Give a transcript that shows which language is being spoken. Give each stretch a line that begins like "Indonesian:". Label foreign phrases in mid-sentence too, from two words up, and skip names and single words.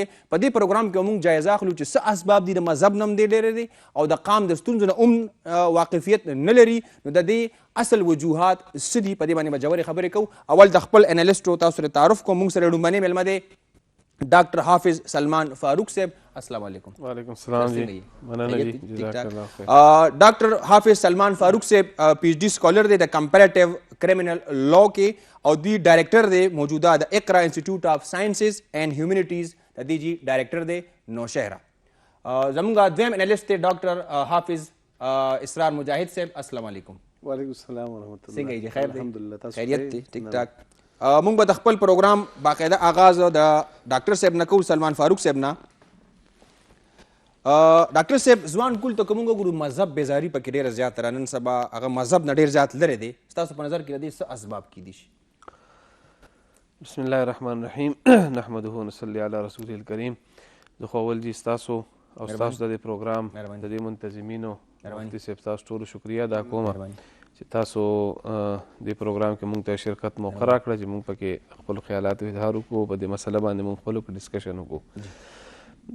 Pashto: په دې پروګرام کې مونږ جایزه اخلو چې څه اسباب دي. د مذهب نه هم دی ډېر دی او د قام د ستونزو نه هم واقفیت نه لري. نو د دې اصل وجوهات څه دي، په دې باندې به ژورې خبرې کوو. اول د خپل انالیسټو تاسو سره تعارف کوم. مونږ سره لومړنی میلمه دی ډاکټر حافظ سلمان فاروق صاحب.
Arabic: السلام علیکم. وعلیکم السلام جی، مننه جی، جزاک الله خیر. ډاکټر حافظ سلمان فاروق صاحب
English: PhD scholar
Arabic: دی د
English: comparative criminal law
Arabic: کې او دوی ډایرکټر دی موجوده د اقرا انسټیټیوټ آف ساینسز اینڈ هیومینټیز د دې جی ډایرکټر دی نوشهره. زموږ دویم انالیست دی ډاکټر حافظ اسرار مجاهد صاحب. السلام علیکم. وعلیکم السلام ورحمۃ اللہ.
Pashto: څنګه یې؟ خیر دی؟ الحمدلله. تاسو خیریت دی؟
Urdu: ټیک ټاک.
Pashto: مونږ به د خپل پروګرام باقاعده آغاز د ډاکټر صاحب نه کوو، سلمان فاروق صاحب نه. ډاکټر صاحب، ځوان کول ته که مونږ وګورو مذهب بیزاري پکې ډېره زیاته ده. نن سبا هغه مذهب نه ډېر زیات لرې دی. ستاسو په نظر کې د دې څه اسباب کیدی شي؟
Arabic: بسم الله الرحمن الرحیم. نحمده ونصلي علی رسوله الکریم.
Pashto: زه خو اول جی ستاسو او ستاسو د دې پروګرام د دې منتظمینو مفتي صاحب تاسو ټولو شکریه ادا کوم چې تاسو دې پروګرام کې مونږ ته شرکت موقع راکړه چې مونږ پکې خپلو خیالاتو اظهار وکړو، په دې مسله باندې مونږ خپلو کې ډسکشن وکړو.